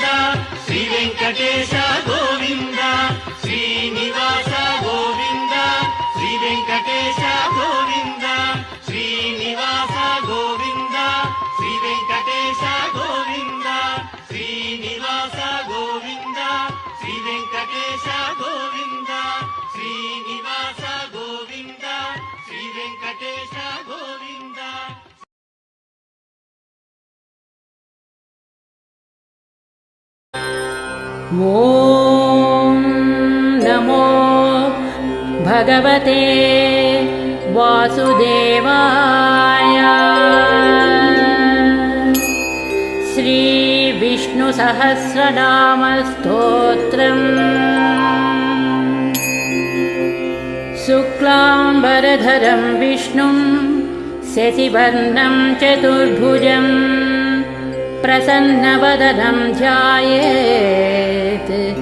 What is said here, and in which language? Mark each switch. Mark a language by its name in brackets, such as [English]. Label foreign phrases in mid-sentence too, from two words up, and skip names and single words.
[Sanskrit] శ్రీ వెంకటేశ గోవింద శ్రీనివాస గోవింద శ్రీ వెంకటేశ గోవింద శ్రీనివాస గోవింద శ్రీ వెంకటేశ గోవింద శ్రీనివాస గోవింద శ్రీ వెంకటేశ గోవింద శ్రీనివాస గోవింద శ్రీ వెంకటేశ గోవింద ॐ नमो भगवते वासुदेवाय श्रीविष्णुसहस्रनामस्तोत्रम् शुक्लाम्बरधरं विष्णुं शशिवर्णं चतुर्भुजम् प्रसन्नवदनं ध्यायेत्